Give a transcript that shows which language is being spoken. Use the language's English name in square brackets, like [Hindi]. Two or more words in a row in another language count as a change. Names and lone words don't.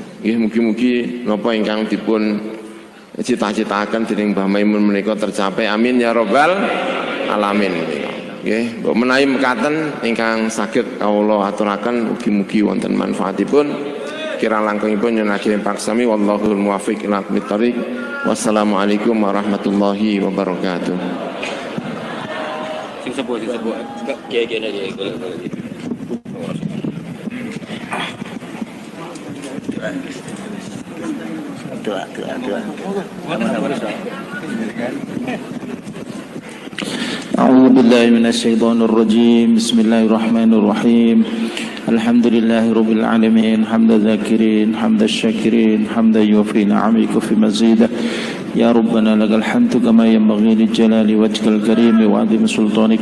[Javanese] Nggih mugi-mugi napa ingkang dipun cita-citaken dening Mbah Maimun menika tercapai. [Arabic] آمين يا رب العالمين. [Javanese] Nggih, mbok menawi mekaten ingkang saged kawula aturaken mugi-mugi wonten manfaatipun. Kira langkungipun yen akhire paksami [Arabic] والله الموفق إلى أقوم الطريق. والسلام عليكم ورحمة الله وبركاته. [Javanese] Sing sepuh kiai-kiai iki golek-golek. Doa. [Arabic] أعوذ بالله من الشيطان الرجيم بسم الله الرحمن الرحيم الحمد لله رب العالمين حمد الذاكرين حمد الشاكرين حمد يوفي نعمك في مزيده يا ربنا لك الحمد كما ينبغي لجلال وجهك الكريم وعظيم سلطانك.